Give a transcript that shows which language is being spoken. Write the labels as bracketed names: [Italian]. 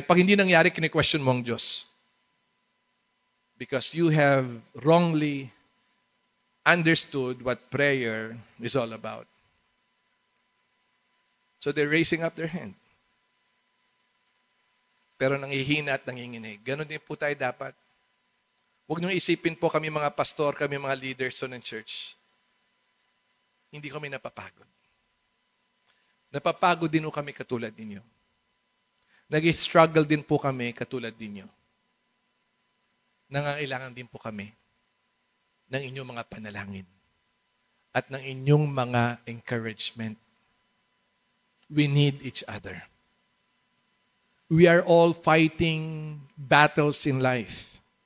[Filipino] Pag hindi nangyari, kine-question mo ang Diyos. [English] Because you have wrongly understood what prayer is all about. So they're raising up their hand. [Filipino] Pero nangihina at nanginginig. Ganon din po tayo dapat. Huwag niyong isipin po kami mga pastor, kami mga leaders ng church. Hindi kami napapagod. Napapagod din po kami katulad ninyo. Nag-struggle din po kami katulad ninyo. Nangangailangan din po kami ng inyong mga panalangin at ng inyong mga encouragement. [English] We need each other. We are all fighting battles in life.